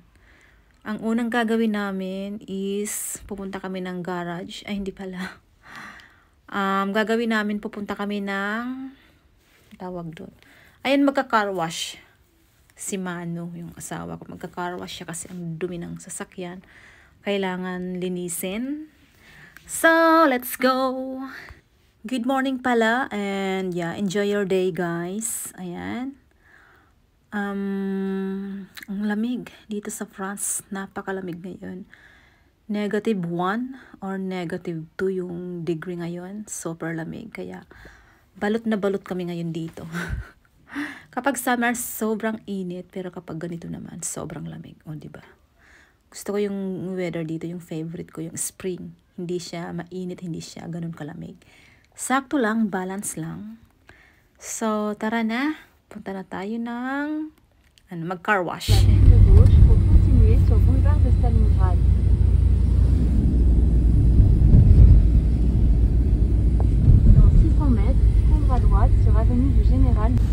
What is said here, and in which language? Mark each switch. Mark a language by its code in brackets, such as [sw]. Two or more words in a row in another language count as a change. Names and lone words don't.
[tl] Ang unang gagawin namin is pupunta kami ng garage. Ay, hindi pala. Gagawin namin, pupunta kami ng tawag doon. Ayan, magka-car wash. Si Manu, yung asawa ko, magka-car wash siya kasi ang dumi ng sasakyan. Kailangan linisin. [en] So, let's go! Good morning pala, and yeah, enjoy your day, guys. [tl] Ayan. Ang lamig dito sa France, napakalamig ngayon. -1 or -2 yung degree ngayon, super lamig. Kaya balot na balot kami ngayon dito. Kapag summer, sobrang init, pero kapag ganito naman, sobrang lamig. O, diba? Gusto ko yung weather dito, yung favorite ko, yung spring. Hindi siya mainit, hindi siya ganun kalamig. Sakto lang, balance lang. So, tara na. Punta na tayo ng mag-car wash. [fr] La ligne gauche pour continuer sur boulevard de Stalingrad. Dans 600 mètres, prendre à droite sur avenue du Général.